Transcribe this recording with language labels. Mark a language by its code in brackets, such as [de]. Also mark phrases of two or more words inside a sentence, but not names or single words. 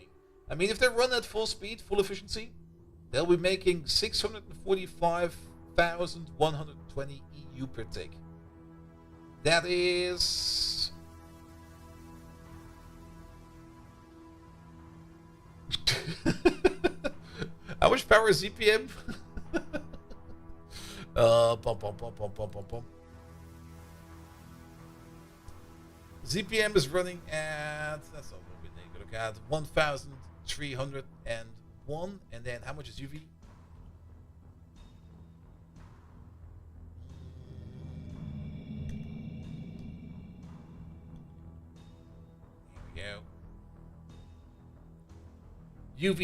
[en] I mean, if they run at full speed, full efficiency, they'll be making 645,120 EU per tick. That is... How much power is ZPM? Pum, pum, pum, pum, pum, pum, pum. ZPM is running at, that's not what we need to look at, 1,301. And then how much is UV? Here we go.